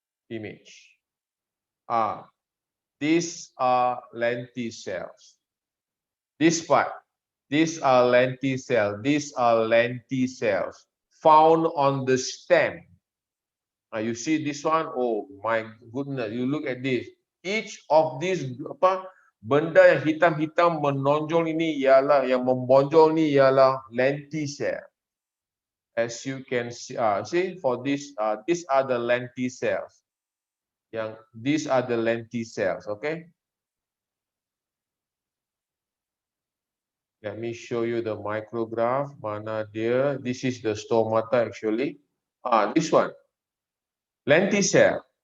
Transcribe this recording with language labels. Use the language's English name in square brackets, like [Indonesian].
[English] Image. These are lenticels. This part. These are lenticels. These are lenticels found on the stem. You see this one? Oh my goodness! You look at this. Each of these [Malay] benda yang hitam-hitam menonjol ini ialah yang membonjol ni ialah lenticel. [English] As you can see, for this, these are the lenticels. These are the lenticels. Okay. Let me show you the micrograph. [Malay] Mana dia? [English] This is the stomata actually. This one. Lenticel.